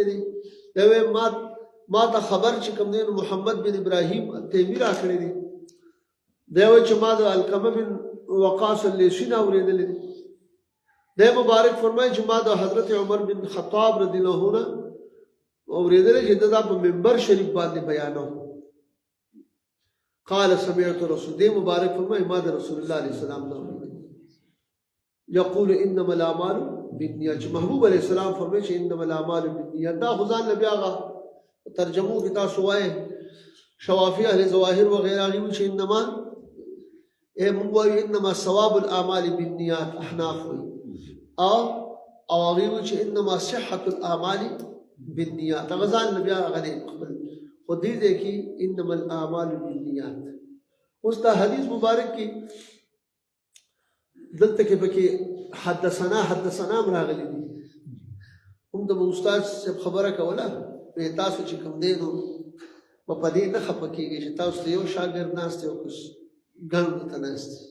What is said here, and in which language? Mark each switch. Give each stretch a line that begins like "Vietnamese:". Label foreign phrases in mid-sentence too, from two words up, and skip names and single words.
Pashto: دی دا ما ته خبر چې کوم دی محمد بن ابراهیم تیمی را کړی دی دا چې ما د علقمه بن وقاص الليثي اوریدل دي د مبارک فرمایي چې ما د حضرت عمر بن خطاب
Arabic: رضی الله عنه
Pashto: اوریدل چې دا په منبر شریف باندې بیانو
Arabic: قال سمعت رسول
Pashto: دی مبارک فرمایي ما د رسول الله
Arabic: علیه السلام
Pashto: نو
Arabic: یقول انما الاعمال بالنیات.
Pashto: چې محبوب
Arabic: علیہ السلام
Pashto: فرمایي چې
Arabic: انما الاعمال بالنیات.
Pashto: دا خو ځان له بیا هغه ترجمو کې تاسو وایي شوافی اهل ظواهر وغیره هغوی وایي چې انما موږ وایو
Arabic: انما ثواب الاعمال بالنیات
Pashto: احناف وایي، او هغوی وایي چې
Arabic: انما صحة الاعمال بالنیات.
Pashto: هغه ځان له بیا هغه دی خپل، خو دې ځای کې
Arabic: انما الاعمال بالنیات.
Pashto: اوس دا حدیث مبارک کې دلته کې پکې حدثنا هم راغلی دي. هم د استاد صاحب خبره کوله وی تاسو چې کوم دی نو په دې نه خفه کېږئ چې تاسو ته یو شاګرد ناست دی او کس ګڼ ورته ناست دی.